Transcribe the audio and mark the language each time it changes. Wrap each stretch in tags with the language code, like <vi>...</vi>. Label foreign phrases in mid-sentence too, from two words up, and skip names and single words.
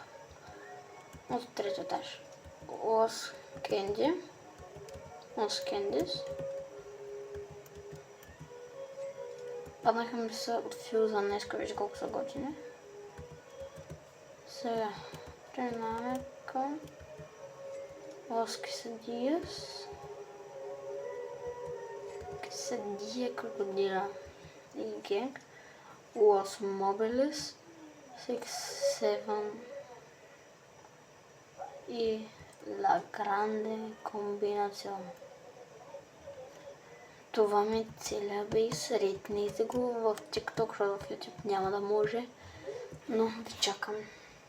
<bg>От третия етаж. Lost Candies. Паднаха ми са от фюза днеска, вижте колко са готини. Сега преминаваме към Los Quesadilla Crocodila и Gang, Los Mobiles, 6-7 и La Grande Combinación. Това ми е целият бейс. Рейтнете го в TikTok, защото в YouTube няма да може, но ви чакам.</bg>